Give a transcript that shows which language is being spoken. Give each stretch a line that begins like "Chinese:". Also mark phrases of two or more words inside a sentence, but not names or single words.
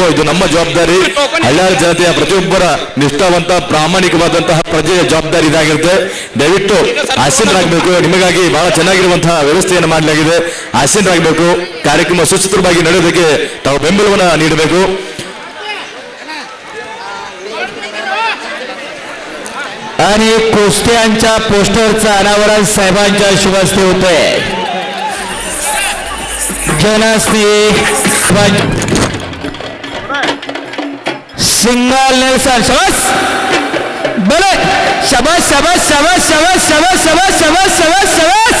Kannada: ಇದು ನಮ್ಮ ಜವಾಬ್ದಾರಿ. ಹಳ್ಳಿಯಾಳ ಜನತೆಯ ಪ್ರತಿಯೊಬ್ಬರ ನಿಷ್ಠಾವಂತ ಪ್ರಾಮಾಣಿಕವಾದಂತಹ ಪ್ರಜೆಯ ಜವಾಬ್ದಾರಿ ಇದಾಗಿರುತ್ತೆ. ದಯವಿಟ್ಟು ಆಸೀನರಾಗಬೇಕು. ನಿಮಗಾಗಿ ಬಹಳ ಚೆನ್ನಾಗಿರುವಂತಹ ವ್ಯವಸ್ಥೆಯನ್ನು ಮಾಡಲಾಗಿದೆ. ಆಸೀನರಾಗಬೇಕು. ಕಾರ್ಯಕ್ರಮ ಸುಸೂತ್ರವಾಗಿ ನಡೆಯೋದಕ್ಕೆ ತಾವು ಬೆಂಬಲವನ್ನ ನೀಡಬೇಕು.
Marathi: आणि कुस्त्यांच्या पोस्टरचं अनावरण साहेबांच्या शुभ हस्ते होतंय. जनश्री
English: single nelson,
Marathi: शबास बोले, शबास शबास शबास शबास शबास शबास शबास शबास शबास.